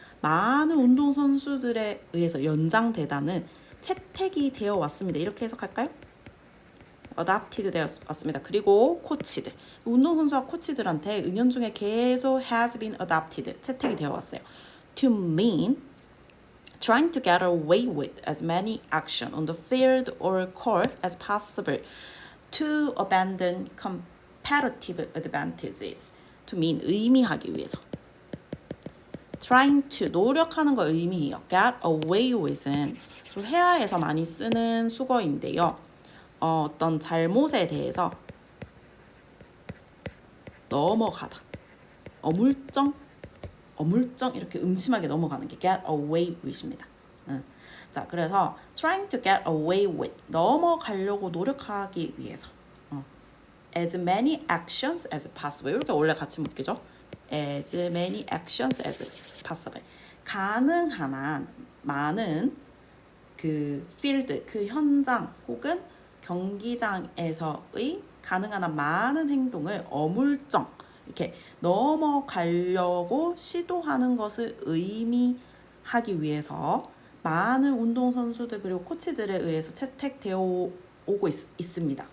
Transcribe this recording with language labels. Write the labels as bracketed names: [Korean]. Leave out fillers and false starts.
[Korean] 많은 운동선수들에 의해서 연장되다는 채택이 되어 왔습니다. 이렇게 해석할까요? adopted 되었습니다. 그리고 코치들, 운동선수와 코치들한테 은연중에 계속 [English] has been adopted [Korean] 채택이 되어 왔어요. [English] To mean trying to get away with as many action on the field or court as possible to abandon comparative advantages. To mean [Korean] 의미하기 위해서. [English] trying to [Korean] 노력하는 걸 의미해요. [English] get away with [Korean] 은 회화에서 많이 쓰는 수거인데요. 어떤 잘못에 대해서 넘어가다. 어물쩡 이렇게 음침하게 넘어가는 게 [English] get away with [Korean] 입니다. 자, 그래서 [English] trying to get away with [Korean] 넘어가려고 노력하기 위해서 [English] as many actions as possible [Korean] 이렇게 원래 같이 묶이죠. [English] as many actions as possible [Korean] 가능한 한 많은 그 필드 그 현장 혹은 경기장에서의 가능한 한 많은 행동을 어물쩡 이렇게 넘어가려고 시도하는 것을 의미하기 위해서 많은 운동선수들 그리고 코치들에 의해서 채택되어 오고 있습니다.